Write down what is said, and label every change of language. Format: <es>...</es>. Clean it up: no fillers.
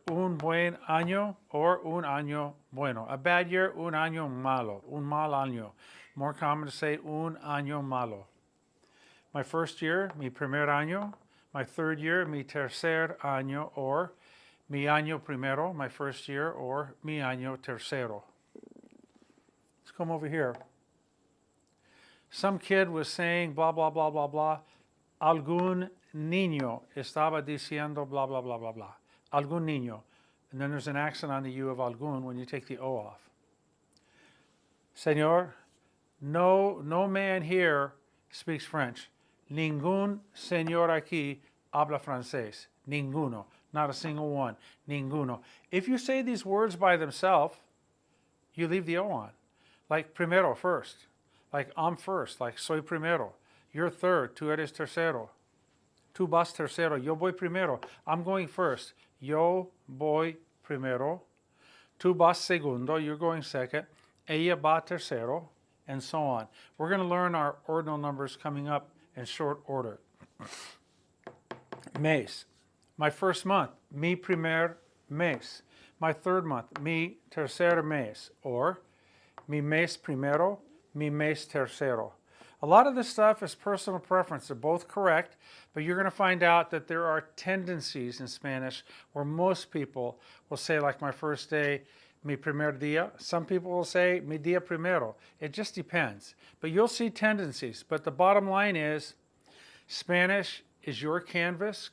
<es>Un buen año or un año bueno.</es> <en>A bad year,</en> <es>un año malo. Un mal año.</es> <en>More common to say</en> <es>un año malo.</es> <en>My first year,</en> <es>mi primer año.</es> <en>My third year,</en> <es>mi tercer año, or mi año primero,</es> <en>my first year,</en> <es>or mi año tercero.</es> <en>Let's come over here. Some kid was saying blah, blah, blah, blah, blah.</en> <es>Algún niño estaba diciendo blah, blah, blah, blah, blah. Algún niño.</es> <en>And then there's an accent on the U of algún when you take the O off. Señor, no man here speaks French.</en> <es>Ningún señor aquí habla francés.</es> <en>Ninguno. Not a single one. Ninguno. If you say these words by themselves, you leave the O on. Like primero, first. Like I'm first. Like</en> <es>soy primero.</es> <en>You're third.</en> <es>Tú eres tercero. Tú vas tercero. Yo voy primero.</es> <en>I'm going first.</en> <es>Yo voy primero. Tú vas segundo.</es> <en>You're going second.</en> <es>Ella va tercero.</es> <en>And so on. We're going to learn our ordinal numbers coming up in short order. Mes. My first month,</en> <es>mi primer mes.</es> <en>My third month,</en> <es>mi tercer mes. Or mi mes primero, mi mes tercero.</es> <en>A lot of this stuff is personal preference. They're both correct, but you're going to find out that there are tendencies in Spanish where most people will say, like my first day,</en> <es>mi primer día.</es> <en>Some people will say</en> <es>mi día primero.</es> <en>It just depends. But you'll see tendencies. But the bottom line is Spanish is your canvas.</en>